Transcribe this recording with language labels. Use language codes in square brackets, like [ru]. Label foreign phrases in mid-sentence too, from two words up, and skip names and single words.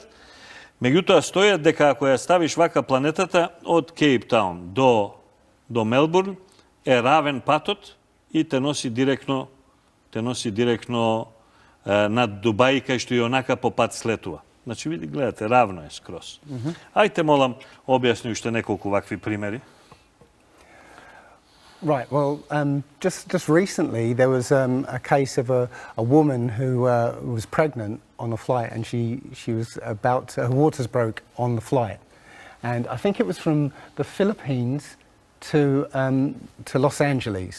[mk] Меѓутоа стојат дека ако ја ставиш вака планетата од Кейптаун до Мелбурн е равен патот и те носи директно над Дубај, кај што и онака по пат слетува. Значи, види, гледате, равно е скроз. Ајте, молам, објасни уште неколку вакви примери. [en] Right, well, just recently there was a case of a woman who was pregnant on a flight, and she was about, her waters broke on the flight. And I think it was from the Philippines to Los Angeles.